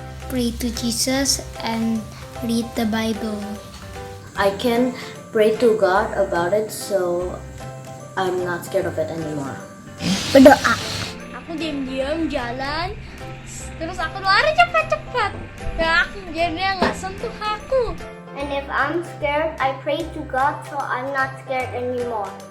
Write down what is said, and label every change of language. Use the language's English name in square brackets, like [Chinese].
[English] Pray to Jesus and read the Bible. I can pray to God about it, so I'm not scared of it anymore. [Indonesian] Berdoa. Aku diam-diam jalan, terus aku lari cepat-cepat. Dan dia nggak sentuh aku. [English] And if I'm scared, I pray to God, so I'm not scared anymore.